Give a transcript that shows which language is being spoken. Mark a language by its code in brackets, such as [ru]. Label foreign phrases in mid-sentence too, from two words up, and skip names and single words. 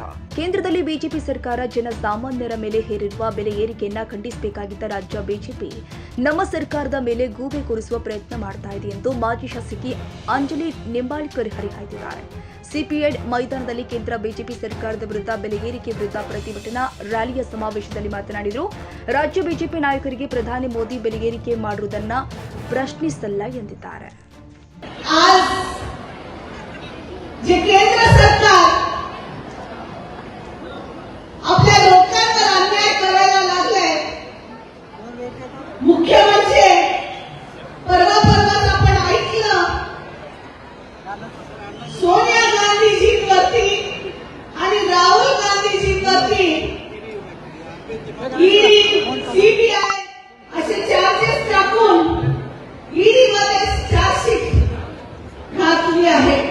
[kn] ಕೇಂದ್ರದಲ್ಲಿ ಬಿಜೆಪಿ ಸರ್ಕಾರ ಜನಸಾಮಾನ್ಯರ ಮೇಲೆ ಹೇರಿರುವ ಬೆಲೆ ಏರಿಕೆಯನ್ನ ಖಂಡಿಸಬೇಕಾಗಿದ್ದ ರಾಜ್ಯ ಬಿಜೆಪಿ ನಮ್ಮ ಸರ್ಕಾರದ ಮೇಲೆ ಗೂಬೆ ಕೂರಿಸುವ ಪ್ರಯತ್ನ ಮಾಡ್ತಾ ಇದೆ ಎಂದು ಮಾಜಿ ಶಾಸಕಿ ಅಂಜಲಿ ನಿಂಬಾಳ್ಕರ್ ಹರಿಹಾಯ್ದಿದ್ದಾರೆ. ಸಿಪಿಎಡ್ ಮೈದಾನದಲ್ಲಿ ಕೇಂದ್ರ ಬಿಜೆಪಿ ಸರ್ಕಾರದ ವಿರುದ್ಧ ಬೆಲೆ ಏರಿಕೆ ವಿರುದ್ಧ ಪ್ರತಿಭಟನಾ ರ್ಯಾಲಿಯ ಸಮಾವೇಶದಲ್ಲಿ ಮಾತನಾಡಿದರು. ರಾಜ್ಯ ಬಿಜೆಪಿ ನಾಯಕರಿಗೆ ಪ್ರಧಾನಿ ಮೋದಿ ಬೆಲೆ ಏರಿಕೆ ಮಾಡುವುದನ್ನ ಪ್ರಶ್ನಿಸಲ್ಲ ಎಂದಿದ್ದಾರೆ. [mr] जे केंद्र सरकार आपल्या लोकांवर अन्याय करायला लागले. मुख्य म्हणजे परवाच आपण ऐकलं सोनिया गांधीजींवरती आणि राहुल गांधीजींवरती ईडी सीबीआय असे चार्जेस टाकून ईडी मध्ये चार्जशीट घातली आहे.